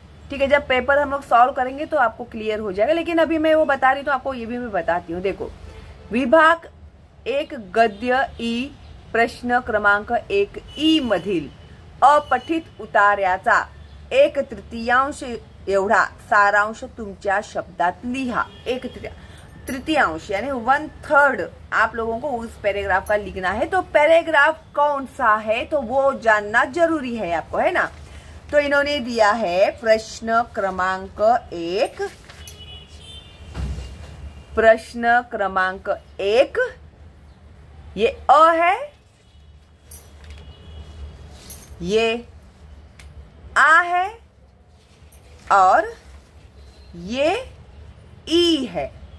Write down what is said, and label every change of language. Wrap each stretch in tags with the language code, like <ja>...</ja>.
<hi>ठीक है, जब पेपर हम लोग सॉल्व करेंगे तो आपको क्लियर हो जाएगा, लेकिन अभी मैं वो बता रही हूँ तो आपको ये भी मैं बताती हूँ। देखो,</hi> <mr>विभाग 1 गद्य ई प्रश्न क्रमांक 1E मधील अपठित उतार्याचा 1/3 एवढा सारांश तुमच्या शब्दात लिहा।</mr> <hi>1/3 यानी 1/3 आप लोगों को उस पैराग्राफ का लिखना है। तो पैराग्राफ कौन सा है तो वो जानना जरूरी है आपको, है ना। तो इन्होंने दिया है प्रश्न क्रमांक 1, प्रश्न क्रमांक 1 ये अ है, ये आ है और ये ई है।</hi>